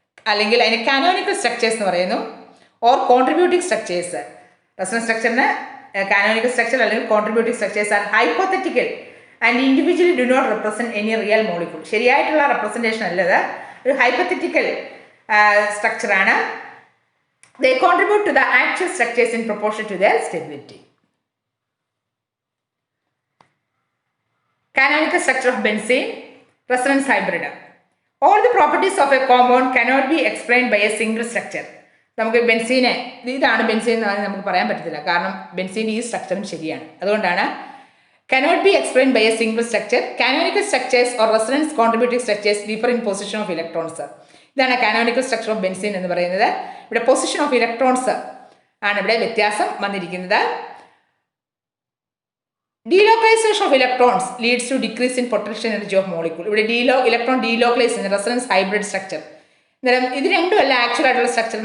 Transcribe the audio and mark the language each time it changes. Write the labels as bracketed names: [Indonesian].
[Malayalam] അല്ലെങ്കിൽ അതിന് canonical structures എന്ന് പറയുന്നു, [English] Or contributing structures. Resonance സ്ട്രക്ചറിന് canonical structure അല്ലെങ്കിൽ contributing structures are hypothetical and individually do not represent any real molecule. [Malayalam] ശരിയായിട്ടുള്ള representation അല്ലത്, ഒരു hypothetical സ്ട്രക്ചറാണ്. [English] They contribute to the actual structures in proportion to their stability. Canonical structure of benzene, resonance hybrid. All the properties of a compound cannot be explained by a single structure. [Malayalam] നമുക്ക് ബെൻസീനെ, ഇതാണ് benzene എന്ന് നമുക്ക് പറയാൻ പറ്റത്തില്ല, കാരണം benzene ഈ സ്ട്രക്ചറും ശരിയാണ്. [English] അതുകൊണ്ടാണ് cannot be explained by a single structure. Canonical structures or resonance contributing structures differ in position of electrons. [Malayalam] ഇതാണ് കാനോണിക്കൽ സ്ട്രക്ചർ ഓഫ് ബെൻസീൻ എന്ന് പറയുന്നത്. ഇവിടെ പൊസിഷൻ ഓഫ് ഇലക്ട്രോൺസ് ആണ് ഇവിടെ വ്യത്യാസം വന്നിരിക്കുന്നത്. [English] Delocalisation of electrons leads to decrease in potential energy of molecule. [Malayalam] ഇവിടെ electron delocalise ചെയ്യുന്ന റെസൊണൻസ് ഹൈബ്രിഡ് സ്ട്രക്ചർ. അന്നേരം ഇത് രണ്ടുമല്ല ആക്ച്വൽ ആയിട്ടുള്ള സ്ട്രക്ചർ.